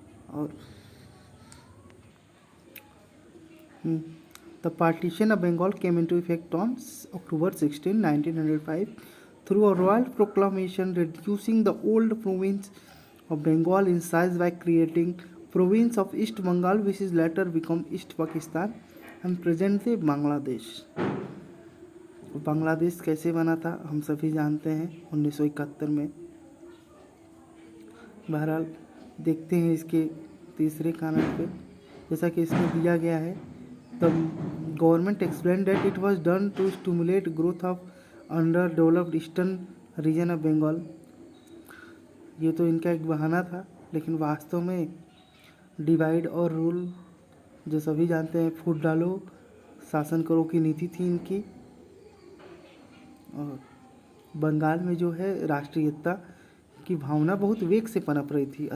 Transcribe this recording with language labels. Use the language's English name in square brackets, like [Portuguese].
[Hindi] और [English] The partition of Bengal came into effect on October 16, 1905 through a royal proclamation reducing the old province of Bengal in size by creating province of East Bengal, which is later become East Pakistan and presently Bangladesh। [Hindi] Bangladesh कैसे बना था हम सभी जानते हैं, 1971 में। बहरहाल देखते हैं इसके तीसरे कानून पे, जैसा कि इसमें दिया गया है। [English] The government explained that it was done to stimulate growth of underdeveloped eastern region of Bengal। [Hindi] ये तो इनका एक बहाना था, लेकिन वास्तव में डिवाइड और रूल जो सभी जानते हैं, फूट डालो शासन करो की नीति थी इनकी। और बंगाल में जो है राष्ट्रीयता की भावना बहुत वेग से पनप रही थी।